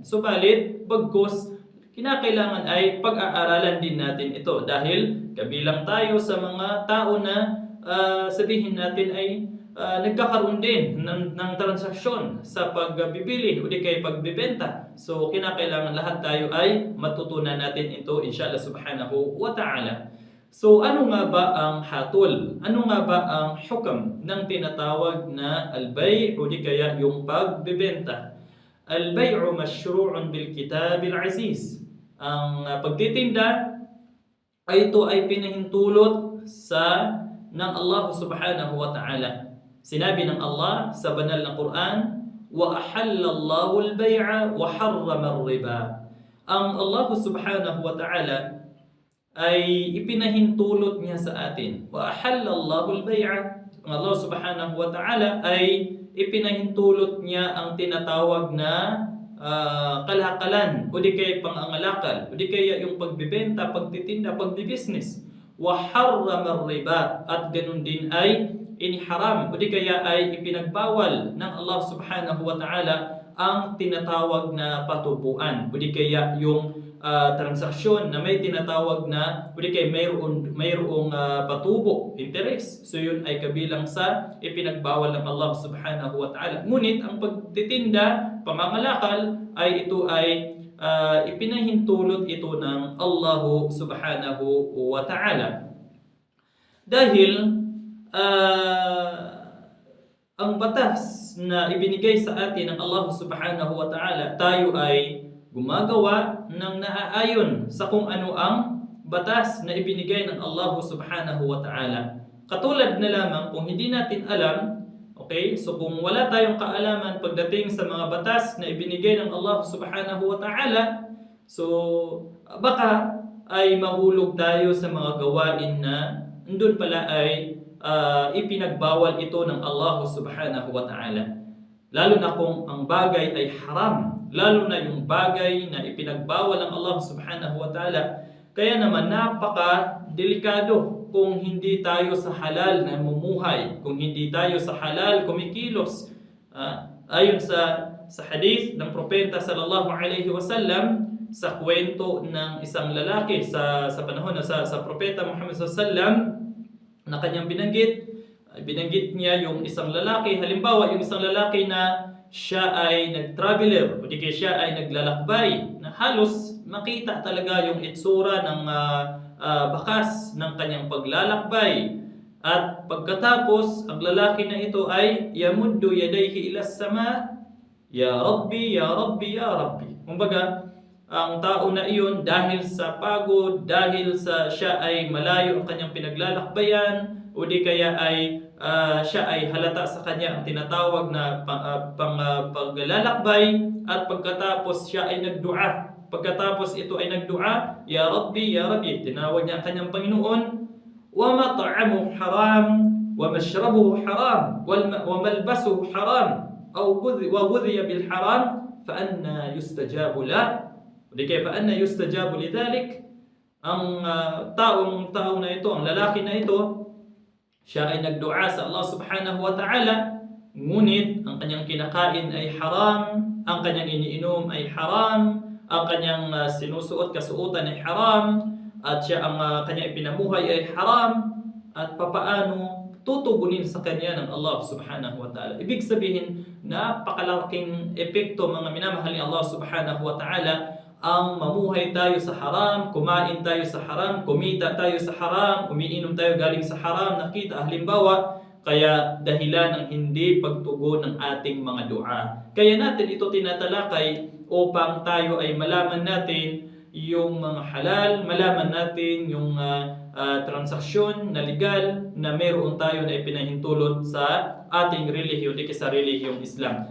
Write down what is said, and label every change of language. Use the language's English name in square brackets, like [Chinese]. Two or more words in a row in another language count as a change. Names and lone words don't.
[Filipino] Subalit, bagkus, kinakailangan ay pag-aaralan din natin ito dahil kabilang tayo sa mga tao na sabihin natin ay nagkakaroon din ng transaksyon sa pagbibili o di kaya pagbibenta. So, kinakailangan lahat tayo ay matutunan natin ito [Arabic] إن شاء الله سبحانه وتعالى. [Filipino] So, ano nga ba ang hatol? Ano nga ba ang hukam ng tinatawag na al-bay' o di kaya yung pagbibenta? [Arabic] البيع مشروع بالكتاب العزيز. [Filipino] Ang pagtitinda ay ito ay pinahintulot ng Allah [Arabic] سبحانه وتعالى. [Filipino] Sinabi ng Allah sa banal na Quran, [Arabic] وأحل الله البيع وحرم الربا. [Filipino] Ang Allah [Arabic] سبحانه وتعالى [Filipino] ay ipinahintulot niya sa atin. [Arabic] وأحل الله البيع. [Filipino] Ang Allah [Arabic] سبحانه وتعالى [Filipino] ay ipinahintulot niya ang tinatawag na kalakalan o di kaya pangangalakal o di kaya yung pagbibenta, pagtitinda, pagbibusiness. [Arabic] وحرم الربا, [Filipino] at ganun din ay iniharam o di kaya ay ipinagbawal ng Allah [Arabic] سبحانه وتعالى [Filipino] ang tinatawag na patubuan o di kaya yung transaksyon na may tinatawag na o di kaya mayroong patubo, interest. So yun ay kabilang sa ipinagbawal ng Allah [Arabic] سبحانه وتعالى. [Filipino] Ngunit ang pagtitinda, pangangalakal ay ito ay ipinahintulot ito ng Allah [Arabic] سبحانه وتعالى. [Filipino] Dahil ang batas na ibinigay sa atin ng Allah [Arabic] سبحانه وتعالى, [Filipino] tayo ay gumagawa ng naaayon sa kung ano ang batas na ibinigay ng Allah [Arabic] سبحانه وتعالى. [Filipino] Katulad na lamang kung hindi natin alam, okay, so kung wala tayong kaalaman pagdating sa mga batas na ibinigay ng Allah [Arabic] سبحانه وتعالى, [Filipino] so baka ay mahulog tayo sa mga gawain na andun pala ay ipinagbawal ito ng Allah [Arabic] سبحانه وتعالى. [Filipino] Lalo na kung ang bagay ay haram, lalo na yung bagay na ipinagbawal ng Allah [Arabic] سبحانه وتعالى. [Filipino] Kaya naman napaka-delikado kung hindi tayo sa halal na mumuhay, kung hindi tayo sa halal kumikilos. Ayon sa hadith ng propeta [Arabic] صلى الله عليه وسلم, [Filipino] sa kwento ng isang lalaki sa panahon na sa propeta Muhammad [Arabic] صلى الله عليه وسلم, [Filipino] na kanyang binanggit niya yung isang lalaki. Halimbawa, yung isang lalaki na siya ay nag-traveler o di kaya siya ay naglalakbay, na halos makita talaga yung itsura ng bakas ng kanyang paglalakbay. At pagkatapos, ang lalaki na ito ay [Arabic] يمد يديه إلى السماء يا رب يا رب يا رب. [Filipino] Kumbaga, ang tao na iyon dahil sa pagod, dahil sa siya ay malayo ang kanyang pinaglalakbayan, o di kaya ay siya ay halata sa kanya ang tinatawag na paglalakbay, at pagkatapos siya ay nagdua. Pagkatapos ito ay nagdua, [Arabic] يا رب يا رب, [Filipino] tinawag niya ang kanyang Panginoon, [Arabic] ومطعمه حرام ومشربه حرام وملبسه حرام وغذي بالحرام فأنى يستجاب له. [Filipino] Di kaya pa [Arabic] أنى يستجاب لذلك. [Filipino] Ang tao na ito, ang lalaki na ito, siya ay nagdua sa Allah [Arabic] سبحانه وتعالى, [Filipino] ngunit ang kanyang kinakain ay haram, ang kanyang iniinom ay haram, ang kanyang sinusuot kasuotan ay haram, at siya ang kanyang ipinamuhay ay haram, at papaano tutugunin sa kanya ng Allah [Arabic] سبحانه وتعالى. [Filipino] Ibig sabihin, napakalaking epekto, mga minamahal ni Allah [Arabic] سبحانه وتعالى, [Filipino] ang mamuhay tayo sa haram, kumain tayo sa haram, kumita tayo sa haram, umiinom tayo galing sa haram, nakita halimbawa, kaya dahilan ng hindi pagtugon ng ating mga dua. Kaya natin ito tinatalakay upang tayo ay malaman natin yung mga halal, malaman natin yung transaksyon na legal na meron tayo na ipinahintulot sa ating relihiyon, di sa relihiyong Islam.